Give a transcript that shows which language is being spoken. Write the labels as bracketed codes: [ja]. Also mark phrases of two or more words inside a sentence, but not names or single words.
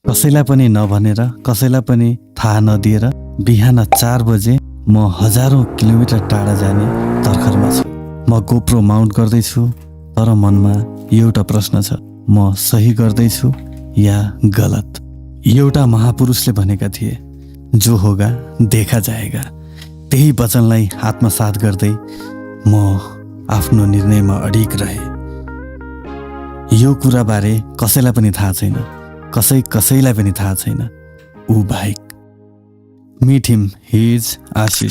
[ne] कसैलाई पनि नभनेर, कसैलाई पनि थाहा नदिएर बिहान 4 बजे म हजारौं किलोमिटर टाढा जाने तर्खरमा छु। म गोप्रो माउन्ट गर्दैछु, तर मनमा एउटा प्रश्न छ, म सही गर्दैछु या गलत? एउटा महापुरुषले भनेका थिए, [hi] जो होगा देखा जाएगा। [ne] त्यही वचनलाई आत्मसात गर्दै म आफ्नो निर्णयमा अडिग रहे। यो कुरा बारे कसैलाई पनि थाहा छैन, कसैलाई पनि थाहा छैन, ऊ बाहेक। [en] Meet him, he is Ashish.